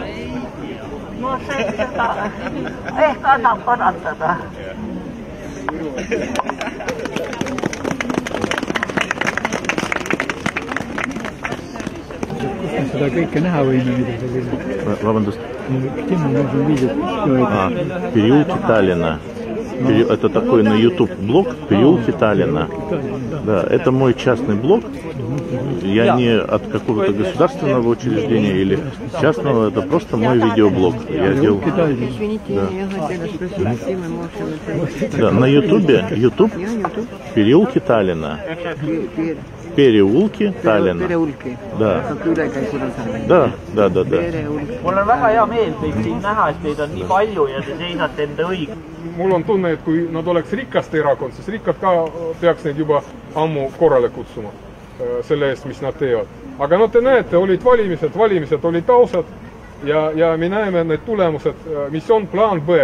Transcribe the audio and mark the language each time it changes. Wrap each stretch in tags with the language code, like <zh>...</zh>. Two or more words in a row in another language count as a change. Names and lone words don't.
<et>No see seda ehk annab parandada. Seda kõike näha võime, mida see küll. Vabandust.</et> <ru>Переулки Таллина. Это такой на YouTube блог «Переулки Таллина». Да, это мой частный блог. Я не от какого-то государственного учреждения или частного, это просто мой видеоблог. Я делал... Да, на YouTube «Переулки Таллина». Переулки Таллина. Да. Да.</ru> <et>Mul on väga hea meel teid siin näha, et teid on nii palju ja te seisate enda õig. Mul on tunne, et kui nad oleks rikaste erakond, siis rikkad ka peaks neid juba ammu korrale kutsuma selle eest, mis nad teevad. Aga no te näete, olid valimised olid ausad ja me näeme need tulemused, mis on plaan B.</et>